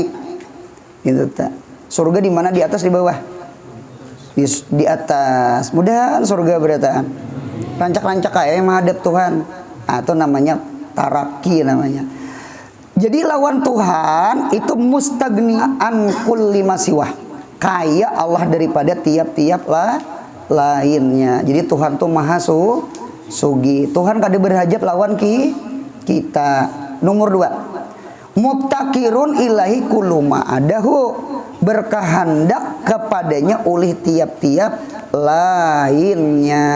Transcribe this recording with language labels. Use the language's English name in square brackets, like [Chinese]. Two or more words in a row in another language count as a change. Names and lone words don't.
[Indonesian] Gitu. Surga di mana? Di atas, di bawah? Di atas. [Banjar] Mudahan surga berataan. Rancak-rancak kayak yang menghadap Tuhan. [Indonesian] Atau namanya taraki namanya. [Banjar] Jadi lawan Tuhan itu [Arabic] mustaghni an kulli ma siwah. [Indonesian] Kaya Allah daripada tiap-tiap lainnya. [Banjar] Jadi Tuhan tuh maha sugi. Tuhan kada berhajat lawan kita. [Indonesian] Nomor 2, [Arabic] mubtakirun ilahi kuluma adahu, [Indonesian] berkehendak kepadanya oleh tiap-tiap lainnya.